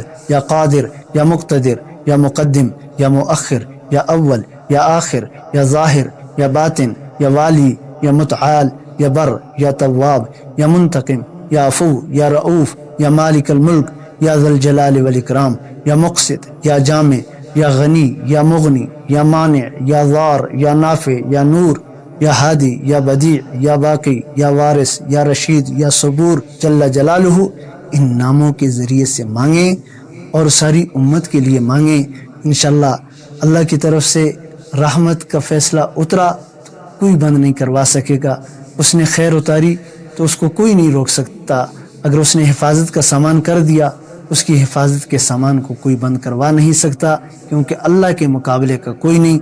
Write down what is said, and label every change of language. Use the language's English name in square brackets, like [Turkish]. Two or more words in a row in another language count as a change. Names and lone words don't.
[Arabic] یا قادر، یا مقتدر، یا مقدم، یا مؤخر، یا اول، یا آخر، یا ظاہر، یا باطن، یا والی، یا متعال، یا بر، یا تواب، یا منتقم، یا عفو، یا رؤوف، یا مالک الملک، یا ذی الجلال والاکرام، یا مقسط، یا جامع، یا غنی، یا مغنی، یا مانع، یا ضار، یا نافع، یا نور، یا ہادی، یا بدیع، یا باقی، یا وارث، یا رشید، یا صبور جل جلالہ۔ [Urdu] ان ناموں کے ذریعے سے مانگیں اور ساری امت کے لیے مانگیں، انشاءاللہ اللہ کی طرف سے رحمت کا فیصلہ اترا، کوئی بند نہیں کروا سکے گا۔ اس نے خیر اتاری تو اس کو کوئی نہیں روک سکتا، اگر اس نے حفاظت کا سامان کر دیا، اس کی حفاظت کے سامان کو کوئی بند کروا نہیں سکتا، کیونکہ اللہ کے مقابلے کا کوئی نہیں۔